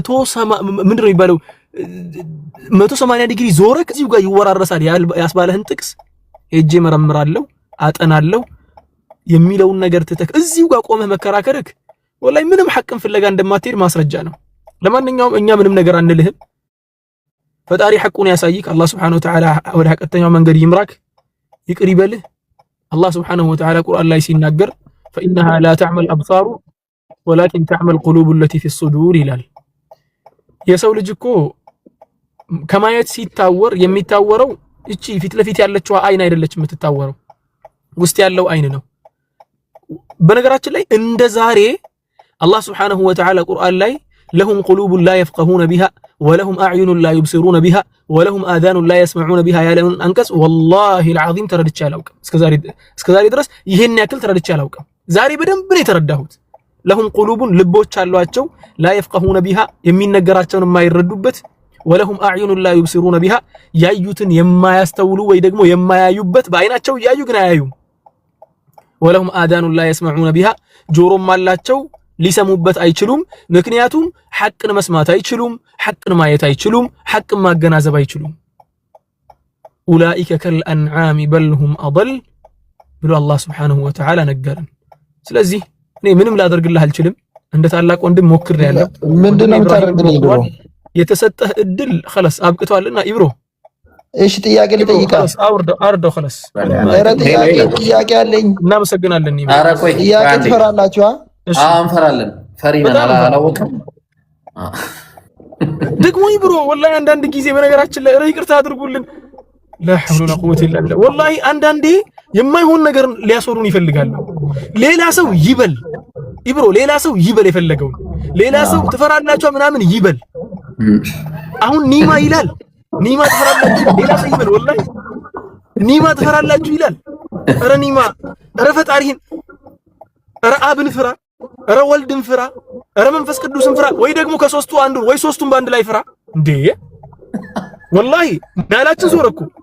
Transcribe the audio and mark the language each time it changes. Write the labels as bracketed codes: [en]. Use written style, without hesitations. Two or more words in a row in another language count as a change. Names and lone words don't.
[am] 180 ዲግሪ ዞረክ እዚሁ ጋር ይወራረሳል ያስባለህን ጥቅስ ሄጄ መረምራለሁ አጠናለሁ የሚለውን ነገር ትተክ እዚሁ ጋር ቆመህ መከራከርክ ወላሂ ምንም ሐቅን ፍለጋ እንደማትሄድ ማስረጃ ነው። ለማንኛውም እኛ ምንም ነገር አንልህም። ፈጣሪ ሐቁን ያሳይክ። አላህ [ar] سبحانه وتعالى [am] ወደ ሐቀተኛው መንገድ ይምራክ፣ ይቅር ይበልህ። አላህ Subhanahu [ar] وتعالى [am] ቁርአን ላይ ሲናገር [ar] فإنها لا تعمى الأبصار ولكن تعمى القلوب التي في الصدور [am] ይላል። የሰው ልጅ እኮ ከማየት ሲታወር የሚታወረው እቺ ፊት ለፊት ያለችው አይን አይደለች የምትታወረው፣ ውስጥ ያለው አይን ነው። በነገራችን ላይ እንደ ዛሬ አላህ [ar] سبحانه وتعالى [am] ቁርአን ላይ [ar] لهم قلوب لا يفقهون بها ولهم أعين لا يبصرون بها ولهم آذان لا يسمعون بها [am] ያለውን አንቀጽ [ar] والله العظيم [am] ተረድቼ አላውቅም። እስከዛሬ ድረስ ይሄን ያክል ተረድቼ አላውቅም። ዛሬ በደንብ ነው የተረዳሁት። [ar] لهم قلوب [am] ልቦች አሏቸው [ar] لا يفقهون بها [am] የሚነገራቸውን የማይረዱበት [ar] ولهم أعين لا يبصرون بها [am] ያዩትን የማያስተውሉ ወይ ደግሞ የማያዩበት በአይናቸው ያዩ ግን አያዩም። [ar] ولهم آذان لا يسمعون بها [am] ጆሮም አላቸው ሊሰሙበት አይችሉም። ምክንያቱም ሐቅን መስማት አይችሉም፣ ሐቅን ማየት አይችሉም፣ ሐቅን ማገናዘብ አይችሉም። [ar] أولئك كالأنعام بل هم أضل [am] ብሎ አላህ [ar] سبحانه وتعالى [am] ነገረን። ስለዚህ እኔ ምንም ላደርግልህ አልችልም። እንደ ታላቅ ወንድም ሞክሬያለሁ። ምንድነው የምታደርግልኝ? ብሎ የተሰጠህ እድል خلاص አብቅቷልና ኢብሮ እሺ ጥያቄ ልጠይቃ። አርዶ خلاص ጥያቄ አለኝ። እናመሰግናለን። ኧረ ቆይ ጥያቄ ትፈራላችሁ? እንፈራለን። ፈሪ ነን አላወቅም ደግሞ ኢብሮ ወላሂ አንዳንድ ጊዜ በነገራችን ላይ ይቅርታ አድርጉልን። [ar] لا حول ولا قوة إلا بالله والله [am] አንዳንዴ የማይሆን ነገር ሊያስወሩን ይፈልጋሉ። ሌላ ሰው ይበል ኢብሮ፣ ሌላ ሰው ይበል የፈለገው ሌላ ሰው ትፈራላችሁ ምናምን ይበል። አሁን ኒማ ይላል፣ ኒማ ትፈራላችሁ፣ ሌላ ሰው ይበል ወላሂ ኒማ ትፈራላችሁ ይላል። ኧረ ኒማ፣ ኧረ ፈጣሪህን፣ ኧረ አብን ፍራ፣ ኧረ ወልድን ፍራ፣ ኧረ መንፈስ ቅዱስን ፍራ፣ ወይ ደግሞ ከሶስቱ አንዱን ወይ ሶስቱን በአንድ ላይ ፍራ። እንዴ ወላሂ ናላችን ዞረኩ